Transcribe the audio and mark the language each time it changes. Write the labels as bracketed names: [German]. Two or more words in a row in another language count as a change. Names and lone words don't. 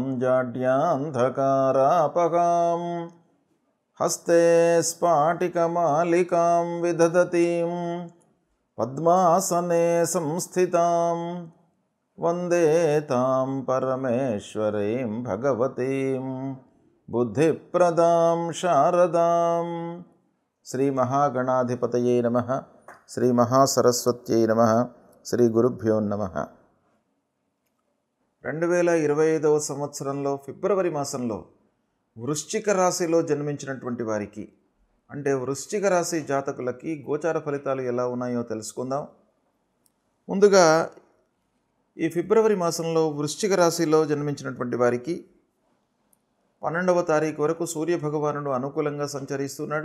[Sanskrit] जाड्यान्धकारापहां हस्ते स्फाटिकमालिकां विदधतीं पद्मासने संस्थितां वन्दे तां परमेश्वरीं भगवतीं बुद्धिप्रदां शारदां। श्री महागणाधिपतये नमः। श्री महासरस्वत्यै नमः। శ్రీ గురుభ్యో నమః. [Telugu] 2025వ సంవత్సరంలో ఫిబ్రవరి మాసంలో వృశ్చిక రాశిలో జన్మించినటువంటి వారికి, అంటే వృశ్చిక రాశి జాతకులకి గోచార ఫలితాలు ఎలా ఉన్నాయో తెలుసుకుందాం. ముందుగా ఈ ఫిబ్రవరి మాసంలో వృశ్చిక రాశిలో జన్మించినటువంటి వారికి 12వ తారీఖు వరకు సూర్యభగవానుడు అనుకూలంగా సంచరిస్తున్నాడు.